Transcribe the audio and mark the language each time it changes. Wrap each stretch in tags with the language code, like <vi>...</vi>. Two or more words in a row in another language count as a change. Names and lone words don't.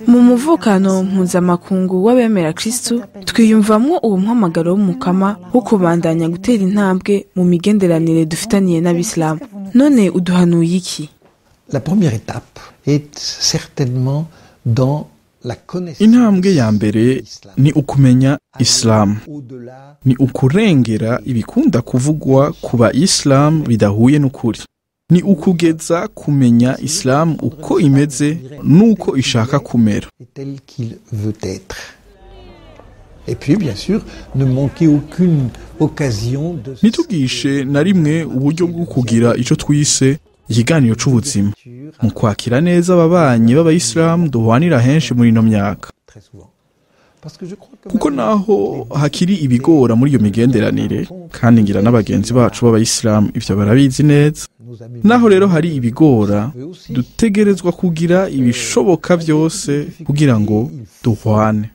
<rn>mu muvukano mpuzamakungu w'abemera kristu twiyumvamwo uwo muhamagaro w'umukama wo kubandanya gutera intambwe mu migenderanire dufitaniye n'abisilamu. None uduhanuye iki?</rn> <fr>La première étape est certainement dans la connaissance.</fr> <rn>Intambwe ya mbere ni ukumenya Islam, ni ukurengera ibikunda kuvugwa ku ba Islam bidahuye n'ukuri, ni ukugeza kumenya Islam uko imeze nuko ishaka kumera.</rn> <fr>Tel qu'il veut être. Et puis bien sûr, ne manquer aucune occasion de</fr> <rn>Nitugishe na rimwe uburyo bwo kugira ico twise ikiganiro c'ubuzima mu kwakira neza ababanyi b'abayisilamu duhwanira henshi muri ino myaka.</rn> <fr>très souvent. Parce que je crois que</fr> <rn>Kuko naho hakiri ibigora muri iyo migenderanire kandi ngira n'abagenzi bacu b'abayisilamu ivyo barabizi neza.</rn> <fr>nos amis</fr> <rn>Naho rero hari ibigora dutegerezwa kugira ibishoboka byose kugira ngo duhwane.</rn>